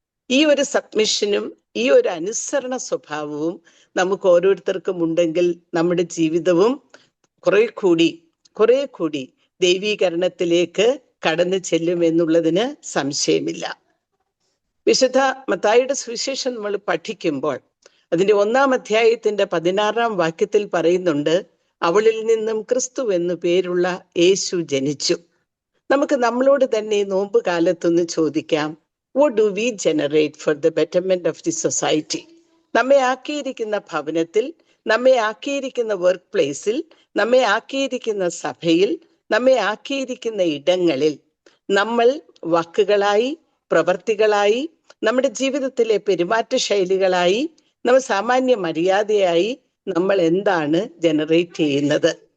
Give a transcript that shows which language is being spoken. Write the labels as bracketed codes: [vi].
[ml] ഈ ഒരു സബ്മിഷനും ഈ ഒരു അനുസരണ സ്വഭാവവും നമുക്ക് ഓരോരുത്തർക്കും ഉണ്ടെങ്കിൽ നമ്മുടെ ജീവിതവും കുറെ കൂടി ദൈവീകരണത്തിലേക്ക് കടന്നു ചെല്ലും എന്നുള്ളതിന് സംശയമില്ല. വിശുദ്ധ മത്തായിയുടെ സുവിശേഷം നമ്മൾ പഠിക്കുമ്പോൾ അതിന്റെ 1-ാം അധ്യായത്തിന്റെ 16-ാം വാക്യത്തിൽ പറയുന്നുണ്ട്, അവളിൽ നിന്നും ക്രിസ്തു എന്നു പേരുള്ള യേശു ജനിച്ചു. നമുക്ക് നമ്മളോട് തന്നെ നോമ്പ് കാലത്തൊന്ന് ചോദിക്കാം, [en] what do we generate for the betterment of the society? [ml] നമ്മെ ആക്കിയിരിക്കുന്ന ഭവനത്തിൽ, നമ്മെ ആക്കിയിരിക്കുന്ന വർക്ക് പ്ലേസിൽ, നമ്മെ ആക്കിയിരിക്കുന്ന സഭയിൽ, നമ്മെ ആക്കിയിരിക്കുന്ന ഇടങ്ങളിൽ നമ്മൾ വാക്കുകളായി, പ്രവർത്തികളായി, നമ്മുടെ ജീവിതത്തിലെ പെരുമാറ്റ ശൈലികളായി, നമ്മൾ സാമാന്യ മര്യാദയായി നമ്മൾ എന്താണ് ജനറേറ്റ് ചെയ്യുന്നത്?